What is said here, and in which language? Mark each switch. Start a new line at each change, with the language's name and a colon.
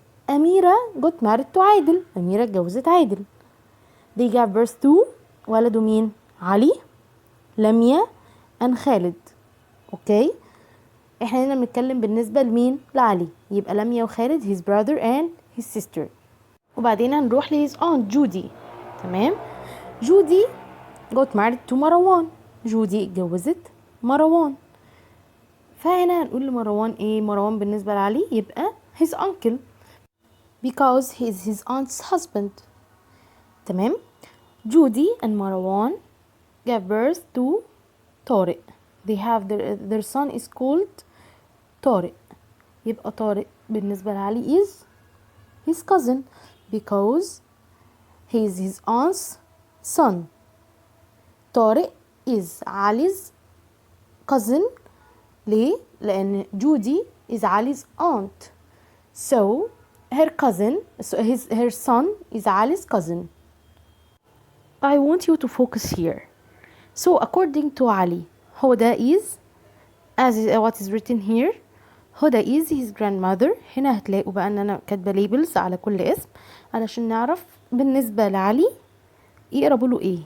English: Amira got married to Adel.
Arabic: أميرة اتجوزت عادل.
English: They gave birth to
Arabic: ولدوا مين؟
English: Ali, Lamia and Khaled.
Arabic: اوكي، احنا هنا بنتكلم بالنسبة لمين؟ لعلي.
English: يبقى لميا وخالد his brother and his sister.
Arabic: وبعدين هنروح ل
English: his aunt
Arabic: جودي. تمام.
English: Judy got married to Marwan.
Arabic: جودي اتجوزت مروان. فهنا هنقول لمروان ايه؟ مروان بالنسبة لعلي يبقى
English: his uncle because he is his aunt's husband.
Arabic: تمام.
English: Judy and Marwan gave birth to Tarek. They have their son is called Tarek.
Arabic: يبقى طارق بالنسبة لعلي
English: is his cousin because he is his aunt's son. Tariq is Ali's cousin.
Arabic: ليه؟ لأن
English: جودي is Ali's aunt. So her cousin, so her son is Ali's cousin. I want you to focus here. So according to Ali, Huda is, as what is written here, Huda is his grandmother.
Arabic: هنا هتلاقوا بقى ان انا كاتبه labels على كل اسم علشان نعرف بالنسبه لعلي يقربوا له ايه.